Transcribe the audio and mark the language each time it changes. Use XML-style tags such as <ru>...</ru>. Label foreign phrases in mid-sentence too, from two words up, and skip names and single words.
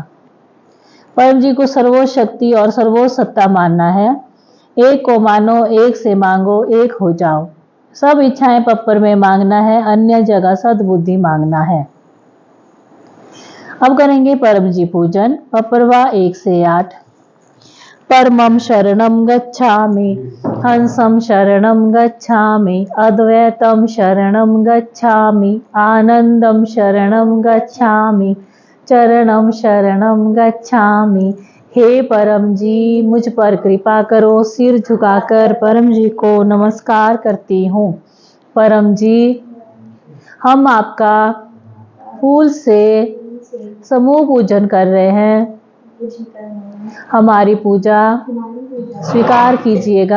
<hi>परम जी को सर्वोच्च शक्ति और सर्वोच्च सत्ता मानना है। एक को मानो, एक से मांगो, एक हो जाओ। सब इच्छाएं पप्पर में मांगना है, अन्य जगह सद्बुद्धि मांगना है। अब करेंगे परम जी पूजन। पप्परवा 1 से 8।</hi> <sa>परमं शरणं गच्छामि, हंसं शरणं गच्छामि, अद्वैतं शरणं गच्छामि, आनंदं शरणं गच्छामि, चरणं शरणं गच्छामि।</sa> <hi>हे परम जी, मुझ पर कृपा करो। सिर झुकाकर परम जी को नमस्कार करती हूँ। परम जी, हम आपका फूल से समूह पूजन कर रहे हैं। हमारी पूजा स्वीकार कीजिएगा।</hi>